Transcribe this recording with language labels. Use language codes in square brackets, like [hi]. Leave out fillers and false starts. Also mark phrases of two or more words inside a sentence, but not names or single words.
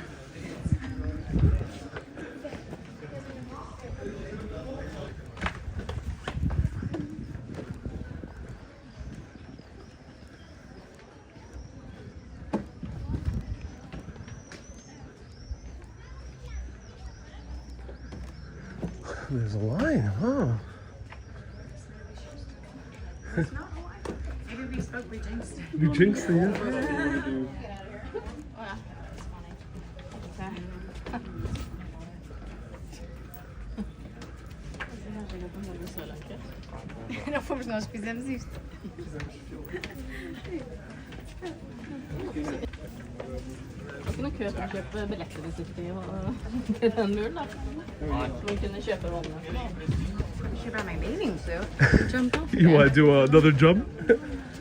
[en] There's a line, huh? Maybe we spoke, we jinxed it. You jinxed it, yeah? [pt] Não fomos nós que fizemos isto. [no] Man kunne kø for å kjøpe billetter hvis ikke det var den muren da. Man kunne kjøpe vannet. [en] You should buy my bathing suit. Jump off. You want to do another jump?